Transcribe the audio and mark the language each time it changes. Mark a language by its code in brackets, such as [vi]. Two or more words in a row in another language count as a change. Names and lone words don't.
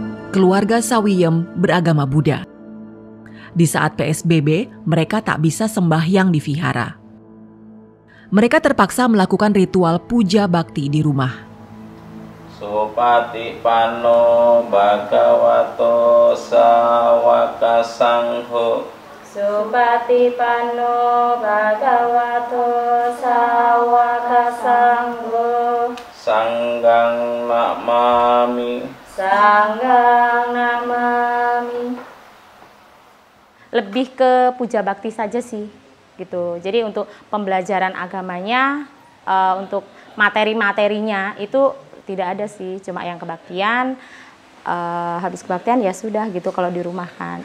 [id] keluarga Sawiyem beragama Buddha. Di saat PSBB, mereka tak bisa sembahyang di vihara. Mereka terpaksa melakukan ritual puja bakti di rumah. [pi] Supati pano bhagavato sawaka sangho. Supati pano bhagavato sawaka sangho. Sanggang namami. Sanggang namami. [id] Lebih ke puja bakti saja sih, gitu. Jadi untuk pembelajaran agamanya, untuk materi-materinya itu tidak ada sih, cuma yang kebaktian. Habis kebaktian ya sudah gitu kalau di rumah kan.